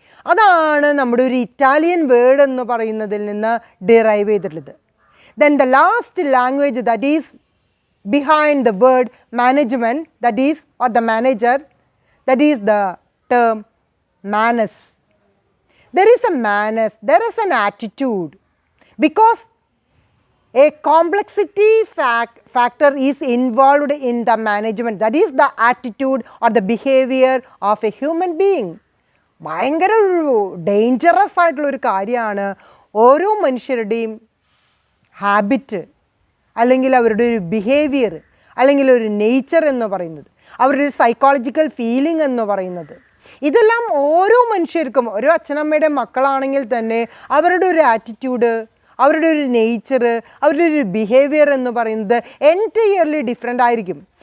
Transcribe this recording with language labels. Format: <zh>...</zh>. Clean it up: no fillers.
<ml>അതാണ് നമ്മുടെ ഒരു ഇറ്റാലിയൻ വേർഡ് എന്ന് പറയുന്നതിൽ നിന്ന് ഡിറൈവ് ചെയ്തിട്ടുള്ളത്.</ml> <en>Then the last language that is behind the word management, that is or the manager, that is the term manners. There is a manners, there is an attitude, because a complexity factor is involved in the management. That is the attitude or the behavior of a human being.</en> <ml>ഭയങ്കര ഒരു dangerous ആയിട്ടുള്ളൊരു കാര്യമാണ് ഓരോ മനുഷ്യരുടെയും habit, അല്ലെങ്കിൽ അവരുടെ ഒരു behaviour, അല്ലെങ്കിൽ ഒരു നേച്ചർ എന്ന് പറയുന്നത്, അവരുടെ ഒരു സൈക്കോളജിക്കൽ ഫീലിംഗ് എന്ന് പറയുന്നത്. ഇതെല്ലാം ഓരോ മനുഷ്യർക്കും, ഓരോ അച്ഛനമ്മയുടെ മക്കളാണെങ്കിൽ തന്നെ അവരുടെ ഒരു ആറ്റിറ്റ്യൂഡ്, അവരുടെ ഒരു നേച്ചർ, അവരുടെ ഒരു ബിഹേവിയർ എന്ന് പറയുന്നത് എൻറ്റയർലി ഡിഫറെൻ്റ് ആയിരിക്കും.</ml>